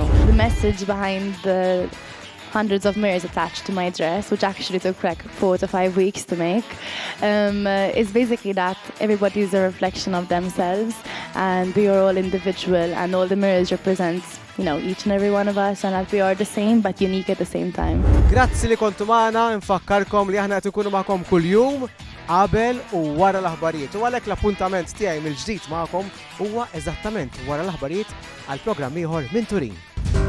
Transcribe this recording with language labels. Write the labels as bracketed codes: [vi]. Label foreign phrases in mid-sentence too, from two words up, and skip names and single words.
[en] The message behind the hundreds of mirrors attached to my dress, which actually took like 4 to 5 weeks to make, is basically that everybody is a reflection of themselves and we are all individual and all the mirrors represent, you know, each and every one of us and that we are the same but unique at the same time. [mt] Grazzi li kontu magħna, nfakkarkom li aħna qed ikunu magħkom kuljum qabel u wara l-aħbarijiet. U għalhekk l-appuntament tiegħi mill-ġdid magħkom huwa eżattament wara l-aħbarijiet għal programm ieħor minn Turin.